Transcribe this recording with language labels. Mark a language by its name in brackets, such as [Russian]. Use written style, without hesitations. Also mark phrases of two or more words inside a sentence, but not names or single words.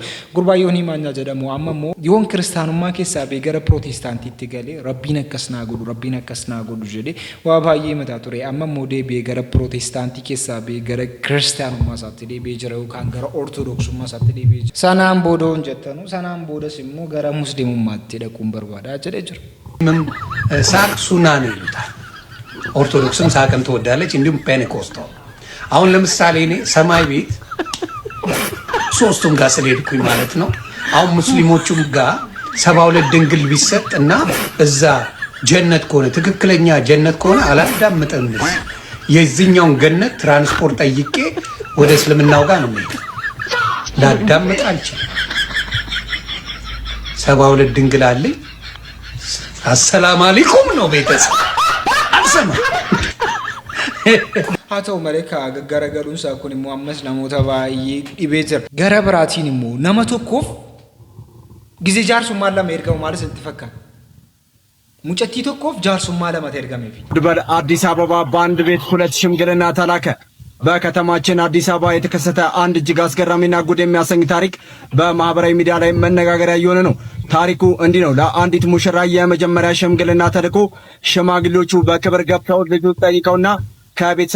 [Oromo] Gurbaa Yoonii Maanyaa jedhamu amma immoo yoon kiristaanummaa keessaa bee gara Protestaantiitti galee Rabbiin akkas naa godhu jedhee waa baay'ee mataa ture. Amma immoo deebi'ee gara Protestaantii keessaa bee gara kiristaanummaa isaatti deebi'ee jira yookaan gara Ortodoksummaa isaatti deebi'ee jira. Sanaan booda hon jettanu sanaan boodas immoo gara Musliimummaatti dhaquun barbaadaa jedhee jira. [Amharic] ሳቅ ሱና ነው ይሉታል። ኦርቶዶክስም ሳቅን ትወዳለች እንዲሁም ፔንቴኮስታል። አሁን ለምሳሌ እኔ ሰማይ ቤት ሶስቱም ጋር ስለሄድኩኝ ማለት ነው። አሁን ሙስሊሞቹም ጋር 72 ድንግል ቢሰጥ እና እዛ ጀነት ከሆነ ትክክለኛ ጀነት ከሆነ አላዳምጥም። የዚህኛውን ገነት ትራንስፖርት ጠይቄ ወደ እስልምናው ጋር ነው የምሄደው። ላዳምጥ አልችልም። 72 ድንግል አለኝ። አሰላሙ አለይኩም ነው ቤተሰብ አልሰማ [Oromo] Haata'u malee garagaruun isaa kun immoo ammas namoota baay'ee dhibee jira. Gara biraatiin immoo nama tokkoof gizee jaarsummaa lama ergamu maalis itti fakkaata. Mucattii tokkoof jaarsummaa lama ergameefi. [Amharic] በአዲስ አበባ በአንድ ቤት 2 ሽምግልና ተላከ። በከተማችን አዲስ አበባ የተከሰተ አንድ እጅግ አስገራሚና ጉድ የሚያሰኝ ታሪክ በማህበራዊ ሚዲያ ላይ መነጋገሪያ እየሆነ ነው። ታሪኩ እንዲህ ነው። ለአንዲት ሙሽራ የመጀመሪያ ሽምግልና ተልኮ ሽማግሌዎቹ በክብር ገብተው ልጁ ጠይቀውና ከቤተሰብ